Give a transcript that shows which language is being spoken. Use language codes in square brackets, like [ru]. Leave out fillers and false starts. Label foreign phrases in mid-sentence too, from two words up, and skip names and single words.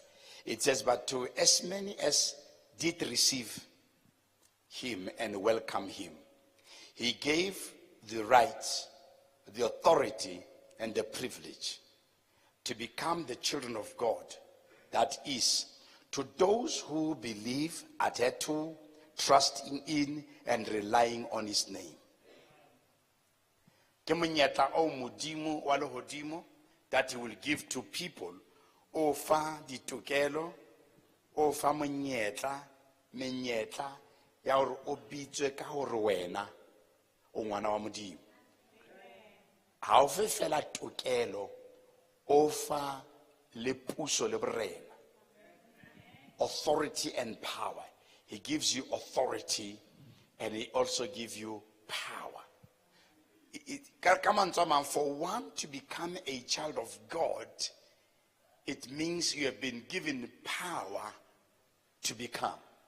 [en] It says, but to as many as did receive Him and welcome Him, He gave the rights, the authority, and the privilege to become the children of God. That is, to those who believe, adhere to, trusting in, and relying on His name. [st] Ke monyetla o modimo wa lehodimo [en] that He will give to people [st] o fa ditokelo, o fa menyetla ya hore o bitswe ka hore wena o ngwana wa modimo. Ha o fe fela tokelo, o fa le puso le borena. [en] Authority and power. He gives you authority and He also gives you power. For one to become a child of God, it means you have been given power to become.